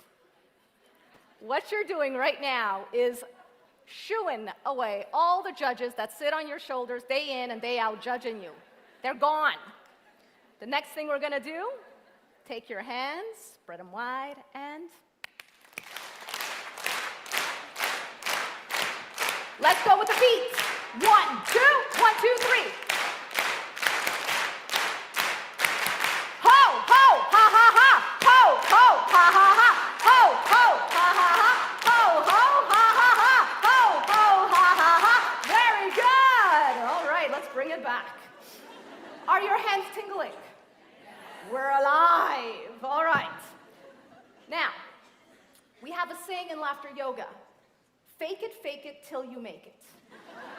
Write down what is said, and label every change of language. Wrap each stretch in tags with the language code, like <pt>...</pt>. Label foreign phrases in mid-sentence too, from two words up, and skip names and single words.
<en>What you're doing right now is shooing away all the judges that sit on your shoulders day in and day out judging you. They're gone. The next thing we're gonna do, take your hands, spread them wide, and let's go with the feet. 1, 2, 1, 2, 3. Ho, ho, ha, ha, ha. Ho, ho, ha, ha, ha. Ho, ho, ha, ha, ha. Ho, ho, ha, ha, ha. Ho, ho, ha, ha, ha. Very good. All right, let's bring it back. Are your hands tingling? We're alive. All right. Now, we have a saying in laughter yoga. Fake it till you make it.</en>